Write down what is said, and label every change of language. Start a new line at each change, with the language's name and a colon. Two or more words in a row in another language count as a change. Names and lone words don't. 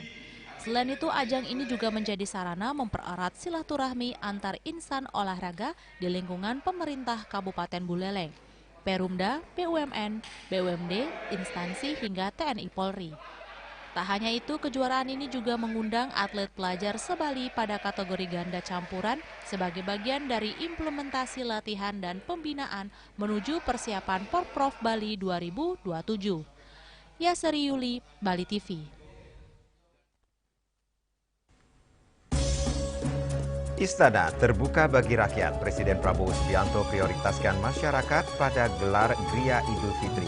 Indonesian: Selain itu, ajang ini juga menjadi sarana mempererat silaturahmi antar insan olahraga di lingkungan pemerintah Kabupaten Buleleng, Perumda, BUMN, BUMD, instansi hingga TNI Polri. Tak hanya itu, kejuaraan ini juga mengundang atlet pelajar se-Bali pada kategori ganda campuran sebagai bagian dari implementasi latihan dan pembinaan menuju persiapan Porprov Bali 2027. Yaseri Yuli, Bali TV. Istana terbuka bagi rakyat. Presiden Prabowo Subianto prioritaskan masyarakat pada gelar Gria Idul Fitri.